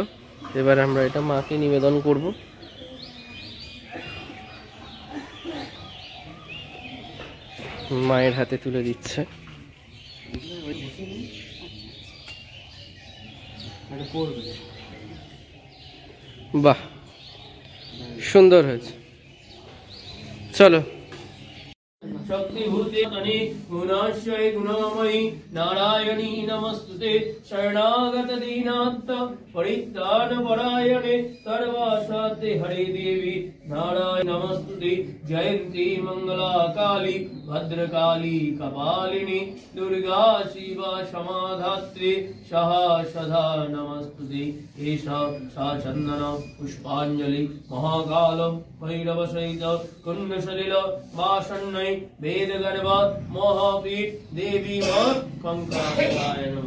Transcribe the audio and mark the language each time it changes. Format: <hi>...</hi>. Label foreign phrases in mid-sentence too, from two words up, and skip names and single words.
<bn>এবার আমরা এটা মাকে নিবেদন করব। মায়ের হাতে তুলে দিচ্ছে। বাহ, সুন্দর হয়েছে। চলো।</bn> <sa>शक्तिभूते गुणाश्रय गुणामयी नारायणी नमस्तुते शरणागत दीनांत परित्राण परायणे सर्वासाध्य हरे देवी नारायण नमस्तुते जयंती मंगला काली भद्रकाली कपालिनी दुर्गा शिवा क्षमाधात्री सहा सदा नमस्तुते एषा सा चंदन पुष्पांजलि महाकाल भैरव सहित कुंड सलिल वासन्नय वेद गर्भ महापीठ देवी मां कंकाय नमः।</sa>